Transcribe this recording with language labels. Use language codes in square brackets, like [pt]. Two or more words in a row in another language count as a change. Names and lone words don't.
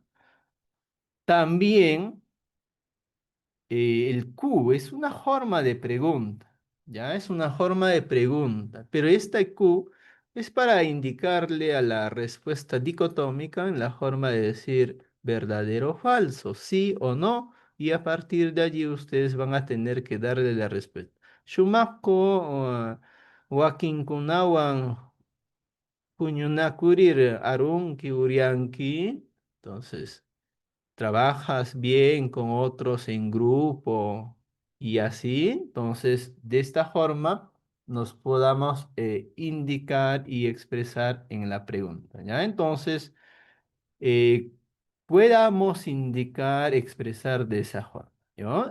[es] También el Q es una forma de pregunta, ¿ya? Es una forma de pregunta, pero esta Q es para indicarle a la respuesta dicotómica en la forma de decir verdadero o falso, sí o no, y a partir de allí ustedes van a tener que darle la respuesta. [qu] Shumako, wakinkunawan, puñunakurir, arunki, urianki. [es] Entonces, trabajas bien con otros en grupo y así, entonces de esta forma nos podamos indicar y expresar en la pregunta, ¿ya? Entonces, eh, podamos indicar, expresar de esa forma, ¿no?